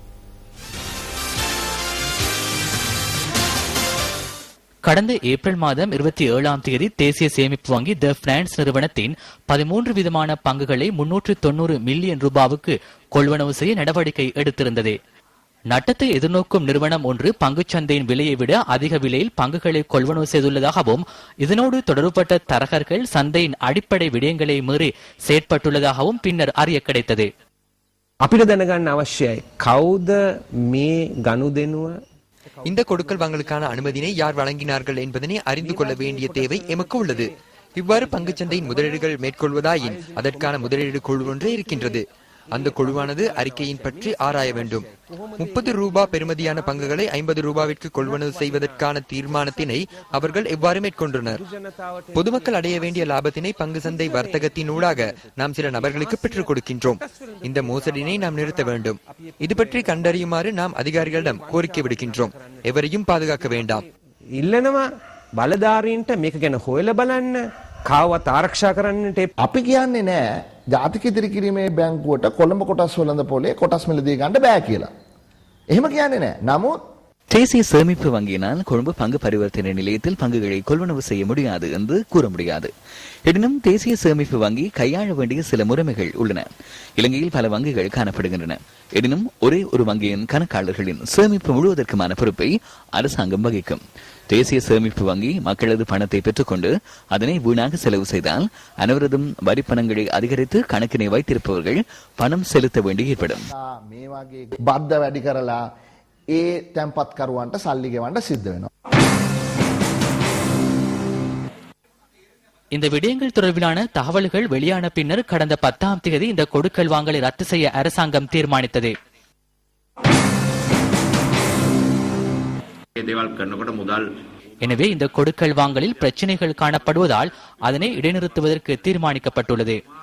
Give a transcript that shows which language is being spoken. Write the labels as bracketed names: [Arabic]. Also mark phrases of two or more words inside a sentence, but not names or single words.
[Tamil] கடந்த ஏப்ரல் மாதம் 27ஆம் தேதி தேசிய சேமிப்பு வங்கி தி பினான்ஸ் நிறுவனத்தின் 13 விதமான பங்குகளை 390 மில்லியன் ரூபாவுக்கு கொள்வனவு செய்ய நடவடிக்கை எடுத்திருந்தது. நட்டத்தை எதிர்நோக்கும் நிறுவனம் ஒன்று பங்குச்சந்தையின் விலையை விட அதிக விலையில் பங்குகளை கொள்வனவு செய்துள்ளதாகவும் இதனோடு தொடர்புபட்ட தரகர்கள் சந்தையின் அடிப்படை விடயங்களை மீறி செயற்பட்டுள்ளதாகவும் பின்னர் அறிய கிடைத்தது. [Sinhala] අපිට දැනගන්න අවශ්‍යයි කවුද මේ ගනුදෙනුව [Tamil] இந்த கொடுக்கல் வாங்கலுக்கான அனுமதியை யார் வழங்கினார்கள் என்பதனை அறிந்து கொள்ள வேண்டிய தேவை எமக்கு உள்ளது. இவ்வாறு பங்குச்சந்தையின் முதலீடுகள் மேற்கொள்வதாயின் அதற்கான முதலீடு குழு ஒன்றே இருக்கின்றது. அந்த குழுவானது அறிக்கையின் பற்றி ஆராய வேண்டும். 30 ரூபாய் பெறுமதியான பங்குகளை 50 ரூபாவிற்கு கொள்வனவு செய்வதற்கான தீர்மானத்தினை அவர்கள் எவ்வாறு மேற்கொண்டனர்? பொதுமக்கள் அடைய வேண்டிய லாபத்தினை பங்கு சந்தை வர்த்தகத்தினூடாக நாம் சில நபர்களுக்கு பெற்றுக் கொடுக்கின்றோம். இந்த மோசடினை நாம் நிறுத்த வேண்டும். இது பற்றி கண்டறியுமாறு நாம் அதிகாரிகளிடம் கோரிக்கை விடுக்கின்றோம். எவரையும் பாதுகாக்க வேண்டாம். [Sinhala] ඉල්ලනවා බලධාරීන්ට මේක ගැන හොයලා බලන්න, කාවත් ආරක්ෂා කරන්නට. අපි කියන්නේ නෑ ජාතික ඉදිරි කිරීමේ බැංකුවට කොළඹ කොටස් වෙළඳ පොලේ කොටස් මිලදී ගන්න බෑ කියලා. එහෙම කියන්නේ නෑ. නමුත් [Tamil] தேசிய சேமிப்பு வங்கியினால் கொழும்பு பங்கு பரிவர்த்தனை நிலையத்தில் பங்குகளை கொள்வனவு செய்ய முடியாது என்று கூற முடியாது. எனினும் தேசிய சேமிப்பு வங்கி கையாள வேண்டிய சில முறைமைகள் உள்ளன. இலங்கையில் பல வங்கிகள் காணப்படுகின்றன. எனினும் ஒரே ஒரு வங்கியின் கணக்காளர்களின் சேமிப்பு முழுவதற்குமான பொறுப்பை அரசாங்கம் வகிக்கும். தேசிய சேமிப்பு வங்கி மக்களது பணத்தை பெற்றுக்கொண்டு அதனை வீணாக செலவு செய்தால் அனைவரதும் வரி பணங்களை அதிகரித்து கணக்கினை வைத்திருப்பவர்கள் பணம் செலுத்த வேண்டி ஏற்படும். [Sinhala] මේ වගේ බද්ද වැඩි කරලා ඒ තැන්පත්කරුවන්ට සල්ලි ගෙවන්න සිද්ධ වෙනවා. [Tamil] இந்த விடயங்கள் தொடர்பிலான தகவல்கள் வெளியான பின்னர் கடந்த 10ஆம் தேதி இந்த கொடுக்கல் வாங்கலை ரத்து செய்ய அரசாங்கம் தீர்மானித்தது. எனவே இந்த கொடுக்கல் வாங்கலில் பிரச்சனைகள் காணப்படுவதால் அதனை இடைநிறுத்துவதற்கு தீர்மானிக்கப்பட்டுள்ளது.